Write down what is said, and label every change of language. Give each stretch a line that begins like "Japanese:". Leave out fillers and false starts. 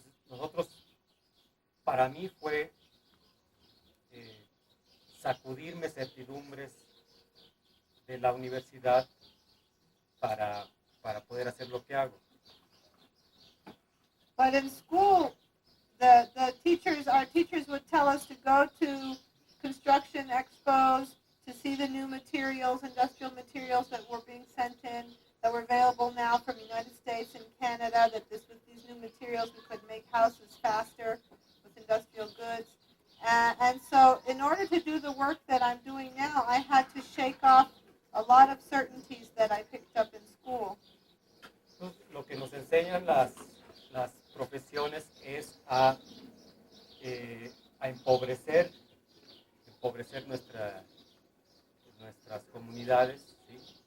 Spanish: Entonces, para mí fue sacudirme certidumbres de la universidad para poder hacer lo que hago.
English: But in school, our teachers would tell us to go to construction expos to see the new materials, industrial materials that were being sent in, that were available now from the United States and Canada, that with these new materials we could make houses faster with industrial goods. And so in order to do the work that I'm doing now, I had to shake off a lot of certainties that I picked up in school.
Spanish: Entonces, lo que nos enseñan las profesiones es a empobrecer nuestras comunidades, ¿sí?